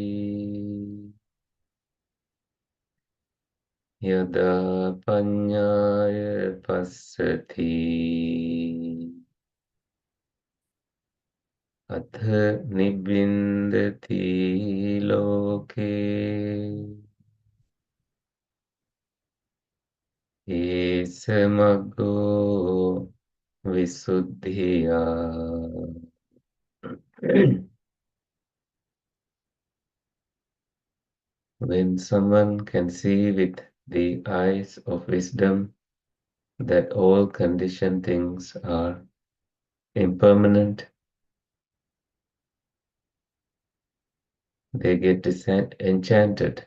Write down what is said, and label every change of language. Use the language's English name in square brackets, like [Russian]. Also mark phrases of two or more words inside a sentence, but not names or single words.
[Pali] Yada Paññāya Passati Atha Nibbindati Loke Esamaggo Visuddhiya. [English] When someone can see with the eyes of wisdom that all conditioned things are impermanent, they get enchanted.